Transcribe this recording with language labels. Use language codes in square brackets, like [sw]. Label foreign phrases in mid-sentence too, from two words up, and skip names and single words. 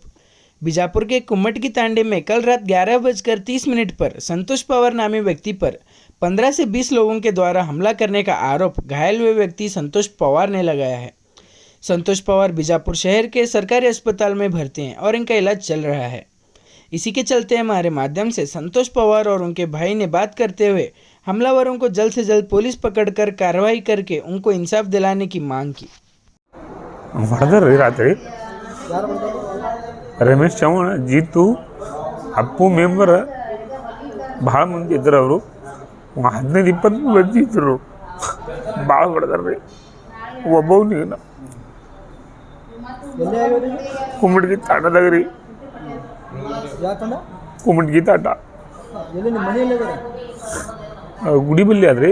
[hi] बीजापुर के कुम्मटगी तांडे में कल रात 11:30 पर संतोष पवार नामी व्यक्ति पर 15 से 20 लोगों के द्वारा हमला करने का आरोप घायल हुए व्यक्ति संतोष पवार ने लगाया है। संतोष पवार बीजापुर शहर के सरकारी अस्पताल में भर्ती हैं और इनका इलाज चल रहा है। इसी के चलते हमारे माध्यम से संतोष पवार और उनके भाई ने बात करते हुए हमलावरों को जल्द से जल्द पुलिस पकड़कर कार्रवाई करके उनको इंसाफ दिलाने की मांग की। [kn] ಹೊಡೆದ್ರಿ ರಾತ್ರಿ ರಮೇಶ್ ಚವ್ಹಾಣ್ ಜೀತು ಅಪ್ಪು ಮೆಂಬರ್ ಭಾಳ ಮಂದಿ ಇದ್ರು. ಅವರು 15-20 ಮಂದಿ ಇದ್ರು. ಭಾಳ ಹೊಡೆದ್ರಿ. ಒಬ್ಬವನಿಗೆ ಕುಮ್ಮಡ್ಗಿ ತಾಟದಾಗ ರೀ, ಕುಮ್ಮಡ್ಗಿ ತಾಟ ಗುಡಿ ಬಲ್ಲಿ ಆದ್ರಿ.